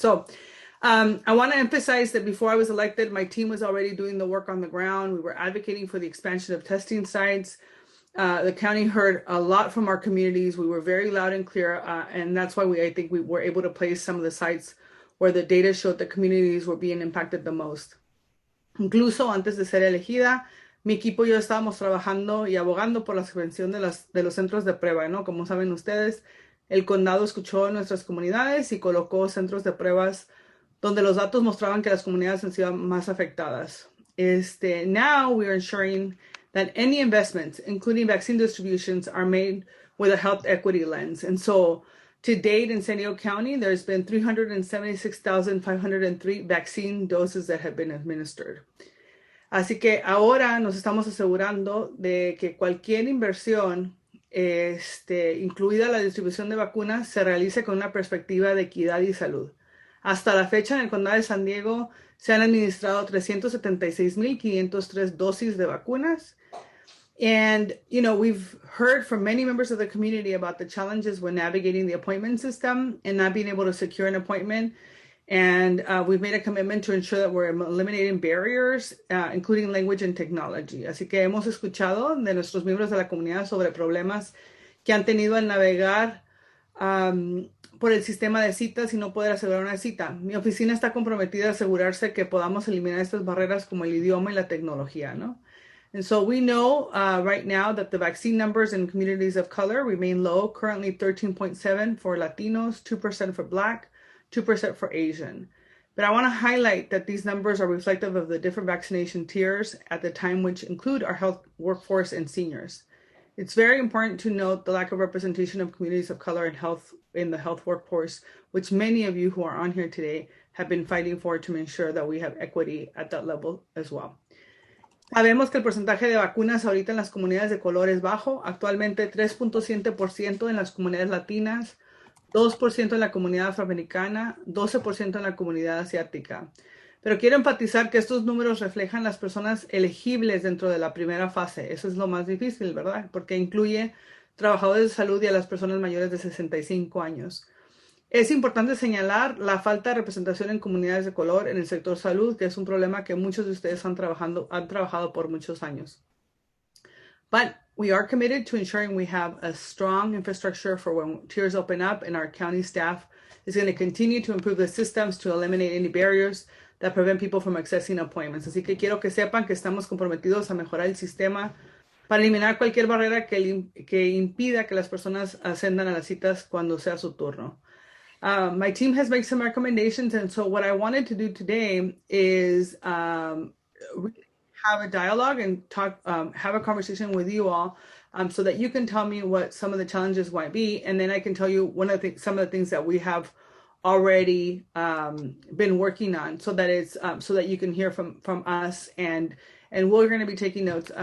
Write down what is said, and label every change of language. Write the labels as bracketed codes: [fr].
[en] So I want to emphasize that before I was elected, my team was already doing the work on the ground. We were advocating for the expansion of testing sites. The county heard a lot from our communities. We were very loud and clear, and that's why I think we were able to place some of the sites where the data showed the communities were being impacted the most. [es] Incluso antes de ser elegida, mi equipo y yo estábamos trabajando y abogando por la expansión de los centros de prueba, ¿no? Como saben ustedes, el condado escuchó nuestras comunidades y colocó centros de pruebas donde los datos mostraban que las comunidades han sido más afectadas. [en] Now we are ensuring that any investments, including vaccine distributions, are made with a health equity lens. And so to date in San Diego County, there's been 376,503 vaccine doses that have been administered. [es] Así que ahora nos estamos asegurando de que cualquier inversión, incluida la distribución de vacunas, se realice con una perspectiva de equidad y salud. Hasta la fecha, en el Condado de San Diego se han administrado 376,503 dosis de vacunas. [en] And, we've heard from many members of the community about the challenges when navigating the appointment system and not being able to secure an appointment. And we've made a commitment to ensure that we're eliminating barriers, including language and technology. [es] Así que hemos escuchado de nuestros miembros de la comunidad sobre problemas que han tenido al navegar por el sistema de citas y no poder asegurar una cita. Mi oficina está comprometida a asegurarse que podamos eliminar estas barreras como el idioma y la tecnología, ¿no? [en] And so we know right now that the vaccine numbers in communities of color remain low, currently 13.7 for Latinos, 2% for Black, 2% for Asian. But I want to highlight that these numbers are reflective of the different vaccination tiers at the time, which include our health workforce and seniors. It's very important to note the lack of representation of communities of color in the health workforce, which many of you who are on here today have been fighting for to ensure that we have equity at that level as well. [es] Sabemos que el porcentaje de vacunas ahorita en las comunidades de color es bajo, actualmente 3.7% en las comunidades latinas, 2% en la comunidad afroamericana, 12% en la comunidad asiática. Pero quiero enfatizar que estos números reflejan las personas elegibles dentro de la primera fase. Eso es lo más difícil, ¿verdad? Porque incluye trabajadores de salud y a las personas mayores de 65 años. Es importante señalar la falta de representación en comunidades de color en el sector salud, que es un problema que muchos de ustedes han trabajado por muchos años. [en] But we are committed to ensuring we have a strong infrastructure for when tiers open up, and our county staff is going to continue to improve the systems to eliminate any barriers that prevent people from accessing appointments. [es] Así que quiero que sepan que estamos comprometidos a mejorar el sistema para eliminar cualquier barrera que impida que las personas ascendan a las citas cuando sea su turno. [en] My team has made some recommendations, and so what I wanted to do today is have a dialogue and talk, have a conversation with you all, so that you can tell me what some of the challenges might be, and then I can tell you some of the things that we have already been working on, so that it's so that you can hear from us, and we're going to be taking notes.